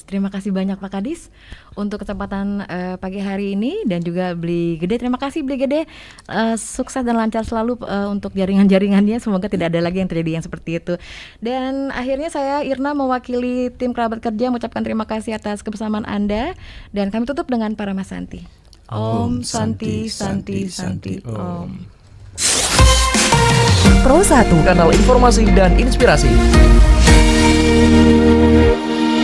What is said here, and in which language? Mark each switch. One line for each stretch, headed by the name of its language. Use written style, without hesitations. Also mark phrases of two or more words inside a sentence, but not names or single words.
Indonesian: Terima kasih banyak Pak Kadis untuk kesempatan pagi hari ini, dan juga Beli Gede. Terima kasih Beli Gede. Sukses dan lancar selalu untuk jaringan-jaringannya. Semoga tidak ada lagi yang terjadi yang seperti itu. Dan akhirnya saya Irna mewakili tim Kerabat Kerja mengucapkan terima kasih atas kebersamaan Anda, dan kami tutup dengan Paramasanti.
Sanskrit: Om Santi Santi Santi Om.
Indonesian: Pro 1, kanal informasi dan inspirasi.